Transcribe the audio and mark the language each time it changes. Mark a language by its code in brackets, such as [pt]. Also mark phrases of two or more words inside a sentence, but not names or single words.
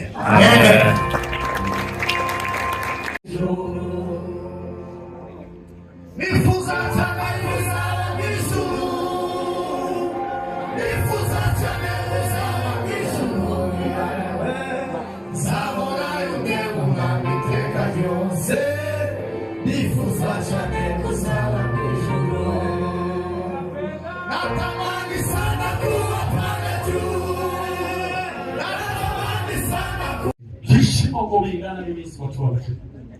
[rn] Amen. Nifuza cyane kuzaba mw'ijuru, nifuza cyane kuzaba mw'ijuru, nzabona yungewe umwami iteka ryose, nifuza cyane kuzaba mw'ijuru, [sw] natamani sana kuba pale juu, natamani sana kuba. [rn] Ibyishimo ngo bingana n'iminsi watu wabakira.